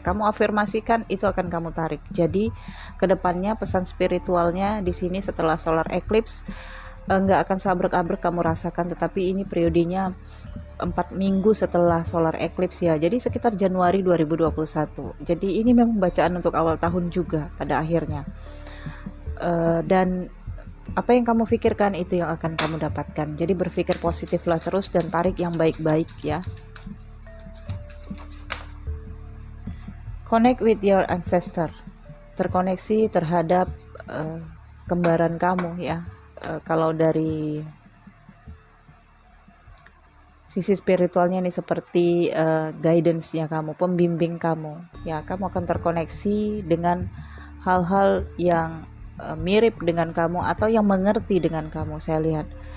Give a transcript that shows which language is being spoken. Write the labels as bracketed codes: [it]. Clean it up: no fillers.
[id] Kamu afirmasikan, itu akan kamu tarik. Jadi kedepannya pesan spiritualnya di sini setelah solar eclipse nggak akan sabrek-abrek kamu rasakan, tetapi ini periodenya 4 minggu setelah solar eclipse ya, jadi sekitar Januari 2021. Jadi ini memang bacaan untuk awal tahun juga pada akhirnya. Dan apa yang kamu pikirkan itu yang akan kamu dapatkan. Jadi berpikir positiflah terus dan tarik yang baik-baik ya. [en] Connect with your ancestor. [id] Terkoneksi terhadap kembaran kamu ya. Kalau dari sisi spiritualnya ini seperti guidance-nya kamu, pembimbing kamu ya. Kamu akan terkoneksi dengan hal-hal yang mirip dengan kamu atau yang mengerti dengan kamu, saya lihat.